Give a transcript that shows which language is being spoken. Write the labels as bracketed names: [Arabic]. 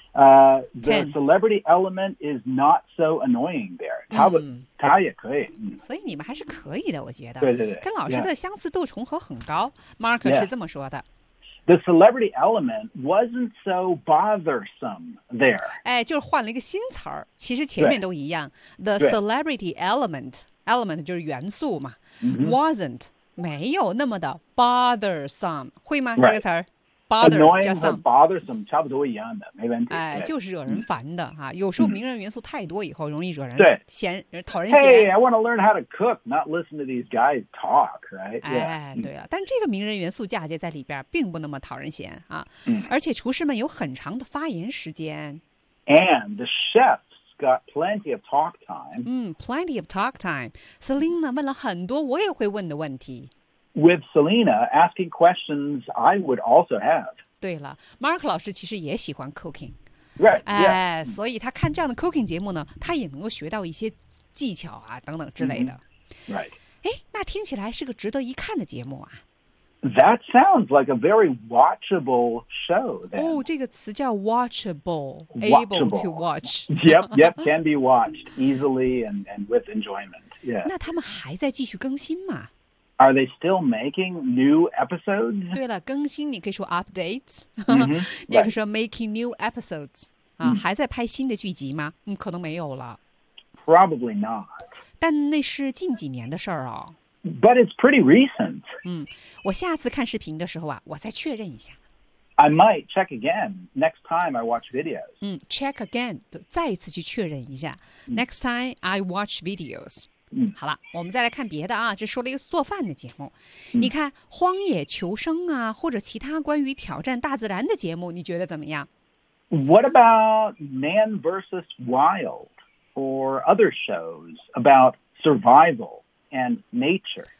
[English] The celebrity element is not so annoying there. [Chinese] 他也可以。所以你们还是可以的，我觉得。对对对。跟老师的相似度重合很高。 Mark 是这么说的。 [English] The celebrity element wasn't so bothersome there. [Chinese] 哎，就是换了一个新词儿，其实前面都一样。 [English] The celebrity element [Chinese] 就是元素嘛。 Wasn't 没有那么的 bothersome， 会吗？这个词儿。 Annoying 和 bothersome 差不多一样的，没问题。哎，就是惹人烦的哈、有时候名人元素太多以后容易惹人嫌，对，讨人嫌。 [English] Hey, I want to learn how to cook, not listen to these guys talk, right? [Chinese] 哎，对啊，但这个名人元素嫁接在里边，并不那么讨人嫌啊。而且厨师们有很长的发言时间。 [English] And the chefs got plenty of talk time. Plenty of talk time. [Chinese] Selena 问了很多我也会问的问题。 [English] With Selena asking questions, I would also have. [Chinese] 对了 ，Mark 老师其实也喜欢 cooking. [English] Right. [Chinese] 哎，所以他看这样的 cooking 节目呢，他也能够学到一些技巧啊等等之类的。 [English] Right. [Chinese] 哎，那听起来是个值得一看的节目啊。 [English] That sounds like a very watchable show. Then. [Chinese] 哦，这个词叫 watchable, [English] watchable. Able to watch. Yep, yep, can be watched easily and with enjoyment. Yeah. [Chinese] 那他们还在继续更新吗？ [English] Are they still making new episodes? [Chinese] 对了，更新你可以说 updates，、 mm-hmm, 你可以说 [English] making new episodes、 [Chinese] 还在拍新的剧集吗？可能没有了。 [English] Probably not. [Chinese] 但那是近几年的事儿哦。 [English] But it's pretty recent. 我下次看视频的时候啊，我再确认一下。 I might check again next time I watch videos. Check again， [Chinese] 再一次去确认一下。 [English] Next time I watch videos. [Chinese] 好了，我们再来看别的啊，这说了一个做饭的节目。你看《荒野求生》啊，或者其他关于挑战大自然的节目，你觉得怎么样 [English] ？What about Man vs. Wild or other shows about survival and nature?